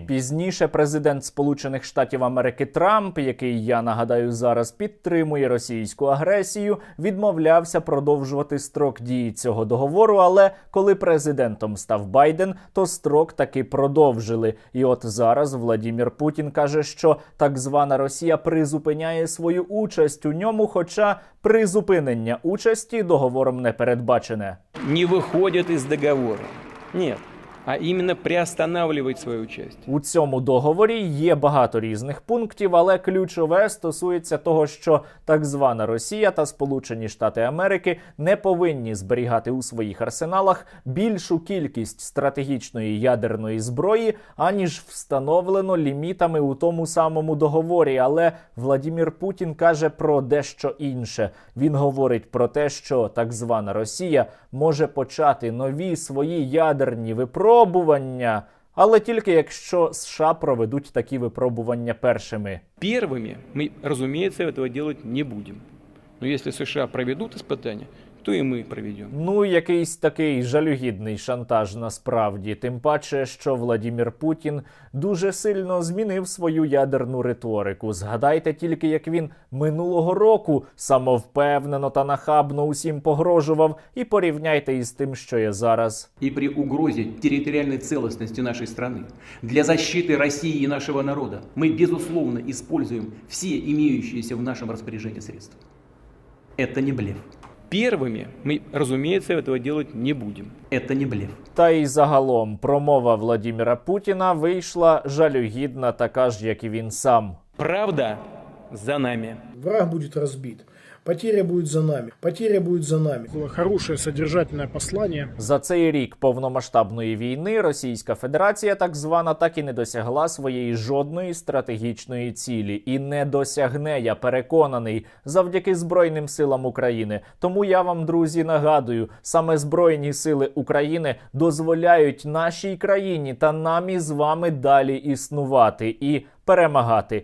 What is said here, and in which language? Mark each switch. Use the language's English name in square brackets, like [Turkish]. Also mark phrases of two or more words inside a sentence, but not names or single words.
[Ukrainian] Пізніше президент Сполучених Штатів Америки Трамп, який, я нагадаю, зараз підтримує російську агресію, відмовлявся продовжувати строк дії цього договору, але коли президентом став Байден, то строк таки продовжили. І от зараз Владімір Путін каже, що так звана Росія призупиняє свою участь у ньому, хоча призупинення участі договором не передбачене. [Russian] Не выходят из договора. Нет. [Ukrainian] А іменно приостанавливать свою участь. У цьому договорі є багато різних пунктів, але ключове стосується того, що так звана Росія та Сполучені Штати Америки не повинні зберігати у своїх арсеналах більшу кількість стратегічної ядерної зброї, аніж встановлено лімітами у тому самому договорі. Але Владімір Путін каже про дещо інше. Він говорить про те, що так звана Росія може почати нові свої ядерні випробування, але тільки якщо США проведуть такі випробування першими. [Russian] Первыми мы, разумеется, этого делать не будем. Но если США проведут испытания, то [Ukrainian] і ми проведемо. Ну, якийсь такий жалюгідний шантаж насправді. Тим паче, що Владімір Путін дуже сильно змінив свою ядерну риторику. Згадайте тільки, як він минулого року самовпевнено та нахабно усім погрожував, і порівняйте із тим, що є зараз. [Russian] И при угрозе территориальной целостности нашей страны для защиты России и нашего народа мы, безусловно, используем все имеющиеся в нашем распоряжении средства. Это не блеф. Первыми мы, разумеется, этого делать не будем. Это не блеф. [Ukrainian] Та й загалом промова Владіміра Путіна вийшла жалюгідна, така ж, як і він сам. [Russian] Правда за нами. Враг будет разбит. Потеря будет за нами. Потеря будет за нами. Было хорошее содержательное послание. [Ukrainian] За цей рік повномасштабної війни Російська Федерація, так звана, так і не досягла своєї жодної стратегічної цілі. І не досягне, я переконаний, завдяки Збройним силам України. Тому я вам, друзі, нагадую, саме Збройні сили України дозволяють нашій країні та нам із вами далі існувати і перемагати.